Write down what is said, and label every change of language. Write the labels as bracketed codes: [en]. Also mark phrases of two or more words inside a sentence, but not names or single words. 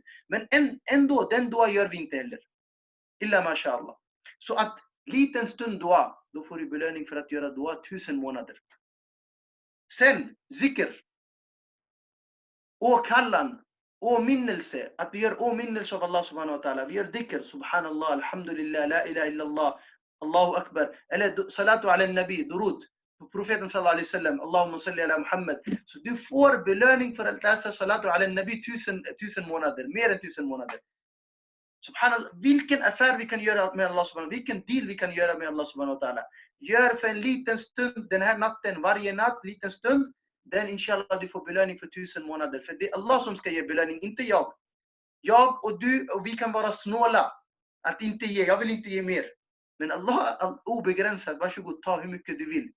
[sv] Men ändå, den dua gör vi inte heller. [ar] إلا ما شاء الله. [sv] Så att liten stund dua. Då får du belöning för att göra dua 1000 månader. Sen, zikr. Åkallan, åminnelse, att vi gör åminnelse av Allah [ar] سبحانه وتعالى. [sv] Vi gör dhikr, [ar] سبحان الله، الحمد لله، لا إله إلا الله، الله أكبر. Eller الصلاة على النبي, durud. Profeten صلى الله عليه وسلم، اللهم صل على محمد. [sv] Så du får belöning för att läsa [ar] الصلاة على النبي [sv] 1000 månader, mer än 1000 månader. Subhanallah, vilken affär vi kan göra med Allah [ar] سبحانه وتعالى, [sv] vilken deal vi kan göra med Allah [ar] سبحانه وتعالى. [sv] Gör för en liten stund den här natten, varje natt, liten stund. Den inshallah du får belöning för 1000 månader. För det är Allah som ska ge belöning, inte jag. Jag och du och vi kan vara snåla. Att inte ge, jag vill inte ge mer. Men Allah är obegränsad, varsågod, ta hur mycket du vill.